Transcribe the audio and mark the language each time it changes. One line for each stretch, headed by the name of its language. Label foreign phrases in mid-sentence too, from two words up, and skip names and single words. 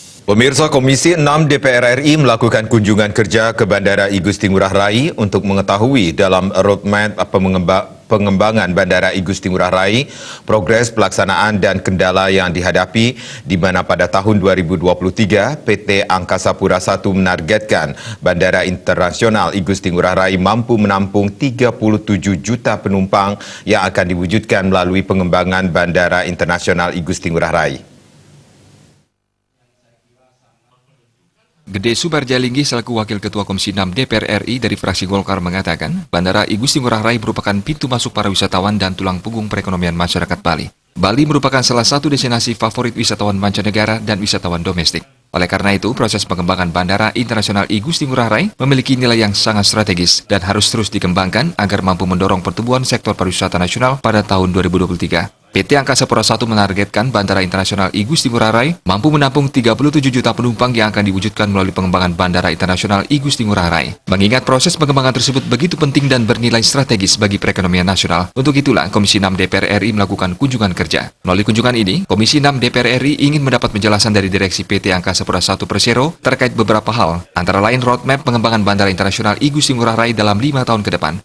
Indonesian: Pemirsa, Komisi 6 DPR RI melakukan kunjungan kerja ke Bandara I Gusti Ngurah Rai untuk mengetahui dalam roadmap pengembangan Bandara I Gusti Ngurah Rai, progres pelaksanaan dan kendala yang dihadapi, di mana pada tahun 2023 PT Angkasa Pura I menargetkan Bandara Internasional I Gusti Ngurah Rai mampu menampung 37 juta penumpang yang akan diwujudkan melalui pengembangan Bandara Internasional I Gusti Ngurah Rai. Gede Subarjalinggi selaku Wakil Ketua Komisi 6 DPR RI dari fraksi Golkar mengatakan, Bandara I Gusti Ngurah Rai merupakan pintu masuk para wisatawan dan tulang punggung perekonomian masyarakat Bali. Bali merupakan salah satu destinasi favorit wisatawan mancanegara dan wisatawan domestik. Oleh karena itu, proses pengembangan Bandara Internasional I Gusti Ngurah Rai memiliki nilai yang sangat strategis dan harus terus dikembangkan agar mampu mendorong pertumbuhan sektor pariwisata nasional pada tahun 2023. PT Angkasa Pura I menargetkan Bandara Internasional I Gusti Ngurah Rai mampu menampung 37 juta penumpang yang akan diwujudkan melalui pengembangan Bandara Internasional I Gusti Ngurah Rai. Mengingat proses pengembangan tersebut begitu penting dan bernilai strategis bagi perekonomian nasional, untuk itulah Komisi 6 DPR RI melakukan kunjungan kerja. Melalui kunjungan ini, Komisi 6 DPR RI ingin mendapat penjelasan dari Direksi PT Angkasa Pura I Persero terkait beberapa hal, antara lain roadmap pengembangan Bandara Internasional I Gusti Ngurah Rai dalam 5 tahun ke depan.